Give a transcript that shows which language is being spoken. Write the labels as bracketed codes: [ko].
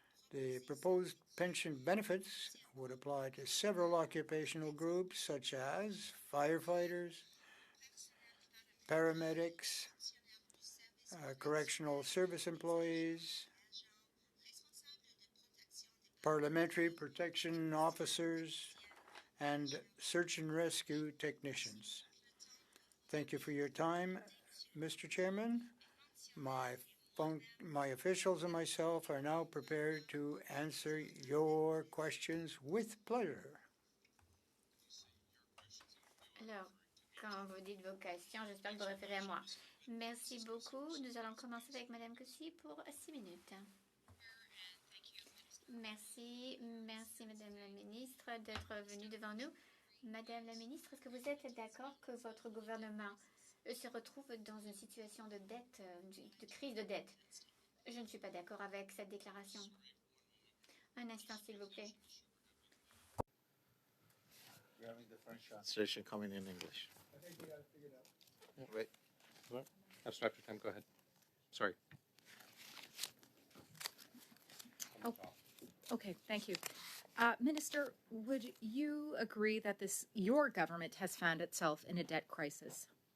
[en] The proposed pension benefits would apply to several occupational groups such as firefighters, paramedics, correctional service employees, parliamentary protection officers, and search and rescue technicians. Thank you for your time, Mr. Chairman. My officials and myself are now prepared to answer your questions with pleasure. [fr] Alors, quand vous dites vos questions, j'espère que vous référez à moi. Merci beaucoup. Nous allons commencer avec Madame Cossy pour 6 minutes. Merci Madame la Ministre d'être venue devant nous. Madame la ministre, est-ce que vous êtes d'accord que votre gouvernement se retrouve dans une situation de dette, de crise de dette? Je ne suis pas d'accord avec cette déclaration. Un instant, s'il vous plaît. [en] We're having the French translation coming in English. I think we got it figured out. Wait. That's Dr. Time, go ahead. Sorry. Okay, thank you. Minister, would you agree that your government has found itself in a debt crisis?